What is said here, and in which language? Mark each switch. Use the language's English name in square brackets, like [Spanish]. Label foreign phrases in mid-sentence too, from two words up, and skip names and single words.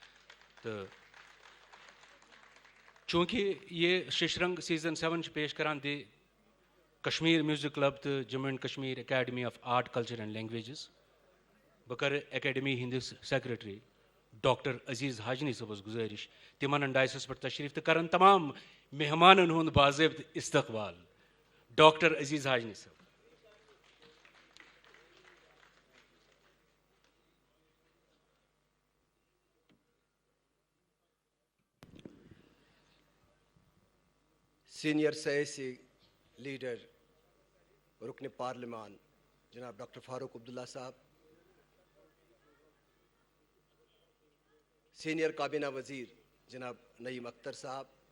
[Kashmiri] तो चूंकि ये शिशरंग सीजन 7 पेश करान दि कश्मीर म्यूजिक क्लब तो जम्मू एंड कश्मीर एकेडमी ऑफ आर्ट कल्चर एंड लैंग्वेजेस बह कर एकेडमी हंदिस सेक्रेटरी डॉक्टर अजीज हाजनी सबस गुजारिश तिमन डायसस पर तशरीफ तो कर तमाम मेहमान हुंद बाज़ेब्त इस्तकबाल। डॉक्टर अजीज हाजनी सब। सीनियर सियासी लीडर रुकन पार्लिमान जनाब डॉक्टर फारूक अब्दुल्ला साहब, सीनियर काबीना वजीर जनाब नईम अख्तर साहब,